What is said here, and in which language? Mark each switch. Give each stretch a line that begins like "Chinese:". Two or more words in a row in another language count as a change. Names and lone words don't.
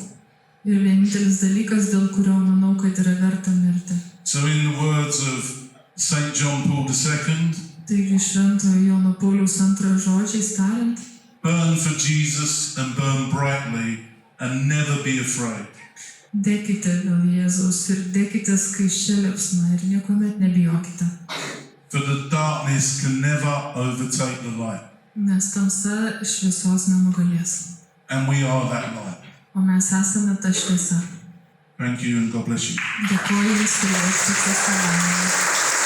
Lithuanian: ir vienintelis dalykas, dėl kurio manau, kad yra verta mirti.
English: So in the words of St. John Paul II,
Lithuanian: Taigi Šventojo Jono Pauliaus II žodžiais tariant,
English: burn for Jesus and burn brightly and never be afraid.
Lithuanian: degkite dėl Jėzaus ir degkite skaisčia liepsna ir niekuomet nebijokite.
English: For the darkness can never overtake the light.
Lithuanian: Nes tamsa šviesos nenugalės.
English: And we are that light.
Lithuanian: O mes esame ta šviesa.
English: Thank you and God bless you.
Lithuanian: Dėkoju Jums ir Viešpaties palaimą.